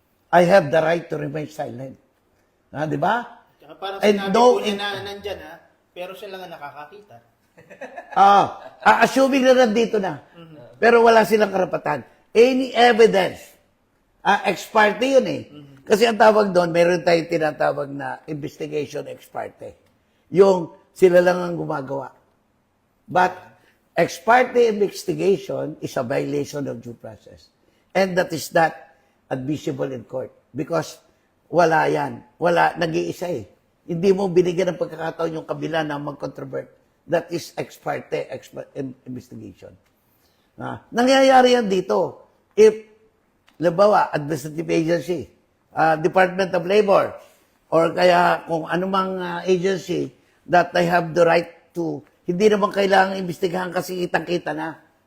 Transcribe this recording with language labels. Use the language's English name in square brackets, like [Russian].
[English] I have the right to remain silent. [Filipino] Di ba? Tsaka parang sinabi po niya na nandyan pero siya lang ang nakakakita. Assuming na nandito na. Pero wala silang karapatan. [English] Any evidence, [Filipino] ex parte yun Kasi ang tawag doon, meron tayong tinatawag na investigation ex parte. Yung sila lang ang gumagawa. But [English] ex parte investigation is a violation of due process. And that is not admissible in court. [Filipino] Because wala yan. Wala, nag-iisa eh. Hindi mo binigyan ng pagkakataon yung kabila na mag-controvert. [English] That is ex parte investigation. [Filipino] Nangyayari yan dito. If, labawa, administrative agency, Department of Labor, or kaya kung anumang agency [English] that they have the right to, [Filipino] hindi naman kailangan imbestigahan kasi kitang-kita na.